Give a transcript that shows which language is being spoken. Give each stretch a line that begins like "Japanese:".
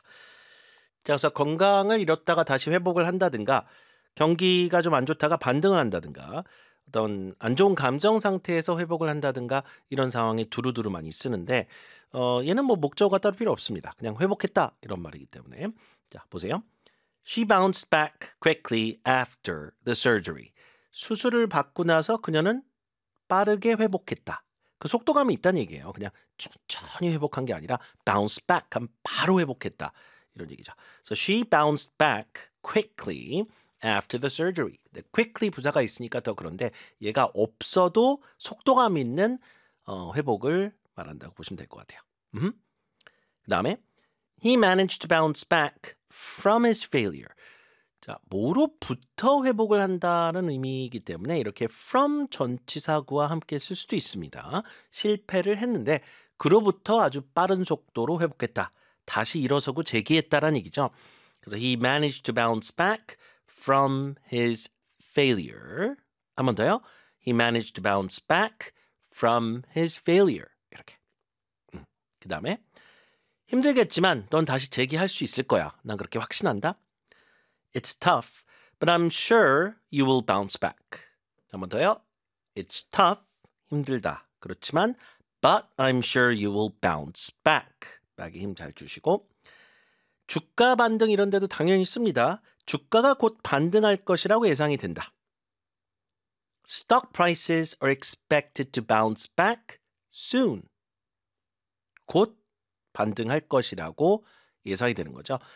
Korean: 자, 그래서 건강을 잃었다가 다시 회복을 한다든가 경기가 좀 안 좋다가 반등을 한다든가 어떤 안 좋은 감정 상태에서 회복을 한다든가 이런 상황에 두루두루 많이 쓰는데 얘는 뭐 목적어가 따로 필요 없습니다. 그냥 회복했다 이런 말이기 때문에 자 보세요.
English: She bounced back quickly after the surgery.
Korean: 수술을 받고 나서 그녀는 빠르게 회복했다. 그 속도감이 있다는 얘기예요. 그냥 천천히 회복한 게 아니라 bounce back 하면 바로 회복했다 이런 얘기죠.
English: So she bounced back quickly after the surgery.
Korean: Quickly 부사가 있으니까 더 그런데 얘가 없어도 속도감 있는 회복을 말한다고 보시면 될 것 같아요. 그 다음에
English: He managed to bounce back from his failure.
Korean: 자, 뭐로부터 회복을 한다는 의미이기 때문에 이렇게 from 전치사구와 함께 쓸 수도 있습니다. 실패를 했는데 그로부터 아주 빠른 속도로 회복했다. 다시 일어서고 재기했다라는 얘기죠. 그래서
English: He managed to bounce back from his failure.
Korean: 한 번 더요.
English: He managed to bounce back from his failure.
Korean: 이렇게. 그 다음에 힘들겠지만 넌 다시 재기할 수 있을 거야. 난 그렇게 확신한다.
English: It's tough, but I'm sure you will bounce back.
Korean: 한 번 더요.
English: It's tough,
Korean: 힘들다. 그렇지만
English: but I'm sure you will bounce back.
Korean: 막이 힘 잘 주시고 주가 반등 이런 데도 당연히 씁니다. 주가가 곧 반등할 것이라고 예상이 된다.
English: Stock prices are expected to bounce back soon.
Korean: 곧 반등할 것이라고 예상이 되는 거죠.